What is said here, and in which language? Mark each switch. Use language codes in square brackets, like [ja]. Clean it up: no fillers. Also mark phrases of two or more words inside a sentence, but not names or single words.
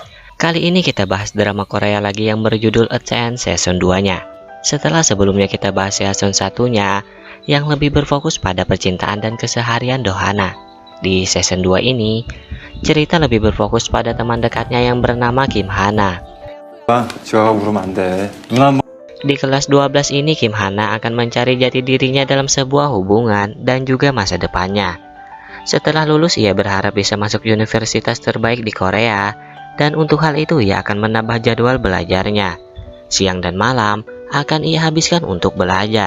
[id] Kali ini kita bahas drama Korea lagi yang berjudul A Chance Season 2-nya. Setelah sebelumnya kita bahas season 1-nya yang lebih berfokus pada percintaan dan keseharian Dohana. Di season 2 ini, cerita lebih berfokus pada teman dekatnya yang bernama Kim Hana. [ko] 지화가 울으면 안 돼. 누나 뭐 [id] Di kelas 12 ini Kim Hana akan mencari jati dirinya dalam sebuah hubungan dan juga masa depannya. Setelah lulus ia berharap bisa masuk universitas terbaik di Korea dan untuk hal itu ia akan menambah jadwal belajarnya. Siang dan malam akan ia habiskan untuk belajar.